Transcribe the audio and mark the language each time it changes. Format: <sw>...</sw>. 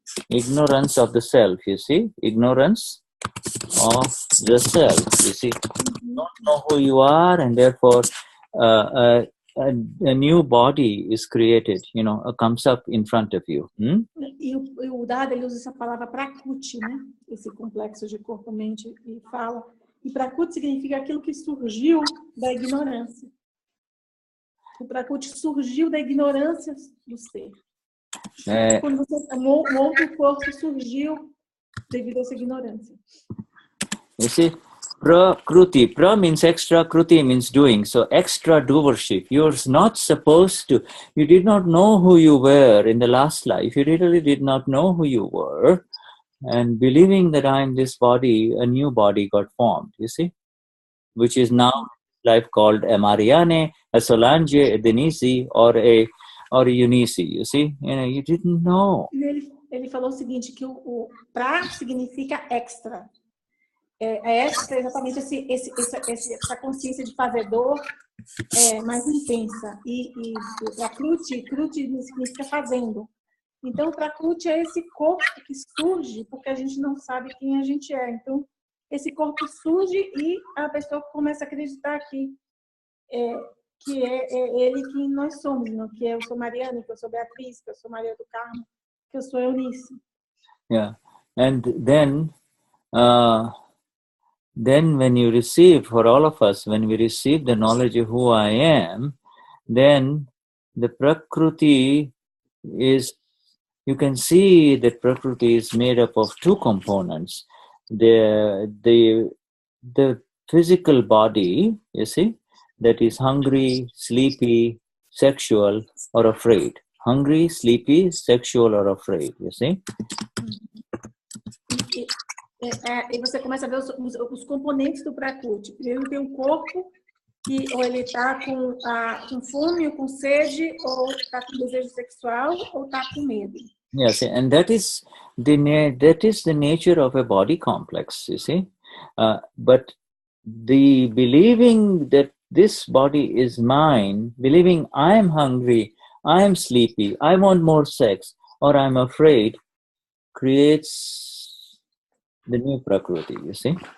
<en>Ignorance of the self, you see. Ignorance of the self, you see. You don't know who you are, and therefore a new body is created, you know, comes up in front of you.</en> <pt>E o Dada, ele usa essa palavra Prakruti, né? Esse complexo de corpo, mente e fala. E Prakruti significa aquilo que surgiu da ignorância. O Prakruti surgiu da ignorância do ser. Quando um outro corpo surgiu devido a essa ignorância.</pt> <en>You see, Prakruti, pra means extra, kruti means doing. So extra doership. You're not supposed to, you did not know who you were in the last life. You really did not know who you were. And believing that I am this body, a new body got formed, you see, which is now life called a Marianne, a Solange, a Denise, or a Eunice, you see. You know, you didn't know.</en> <pt>Ele falou o seguinte, que o pra significa extra. Extra exatamente essa consciência de fazedor mais intensa. E Prakruti significa fazendo. Então, Prakruti é esse corpo que surge porque a gente não sabe quem a gente é. Então, esse corpo surge e a pessoa começa a acreditar que é ele que nós somos, não? Que eu sou Mariana, que eu sou Beatriz, que eu sou Maria do Carmo, que eu sou Eunice.</pt> <en>Yeah, and then when you receive, for all of us, when we receive the knowledge of who I am, then the Prakruti is, you can see that Prakruti is made up of two components. The physical body, you see, that is hungry, sleepy, sexual, or afraid. Hungry, sleepy, sexual, or afraid, you see.</en> <pt>E você começa a ver os componentes do Prakruti. Primeiro tem um corpo que ou ele está com fome, ou com sede, ou está com desejo sexual, ou está com medo.</pt> <en>Yes, and that is the nature of a body complex, you see. But the believing that this body is mine, believing I am hungry, I am sleepy, I want more sex, or I'm afraid, creates the new Prakruti, you see.</en>